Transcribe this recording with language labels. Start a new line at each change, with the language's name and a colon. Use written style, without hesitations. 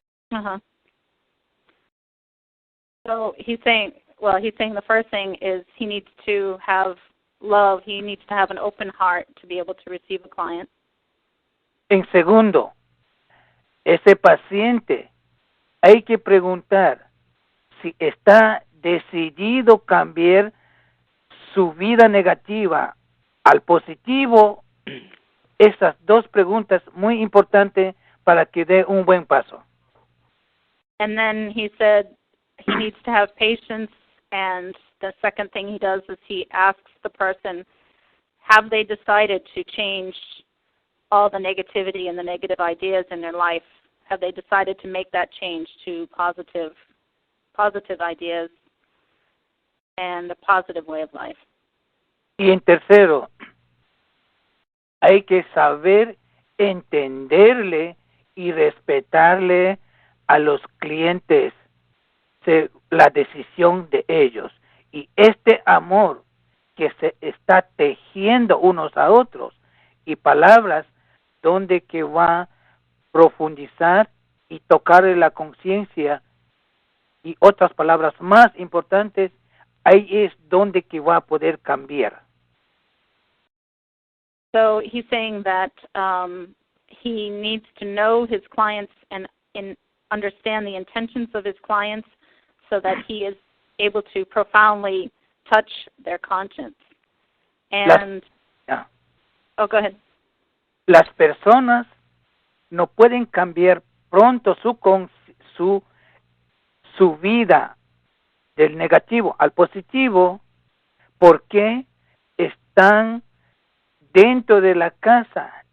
English: Uh-huh. So he's saying the first thing is he needs to have love. He needs to have an open heart to be able to receive a client.
Spanish: En segundo, ese paciente hay que preguntar si está decidido cambiar su vida negativa al positivo. Esas dos preguntas muy importantes para que dé un buen paso.
English: And then he said he needs to have patience, and the second thing he does is he asks the person, have they decided to change all the negativity and the negative ideas in their life? Have they decided to make that change to positive ideas and a positive way of life?
Spanish: Y en tercero, hay que saber entenderle y respetarle a los clientes la decisión de ellos. Y este amor que se está tejiendo unos a otros y palabras donde que va a profundizar y tocar la conciencia y otras palabras más importantes, ahí es donde que va a poder cambiar.
English: So he's saying that he needs to know his clients and understand the intentions of his clients so that he is able to profoundly touch their conscience. And oh, go ahead.
Spanish: Las personas no pueden cambiar pronto su vida del negativo al positivo porque están dentro de la casa.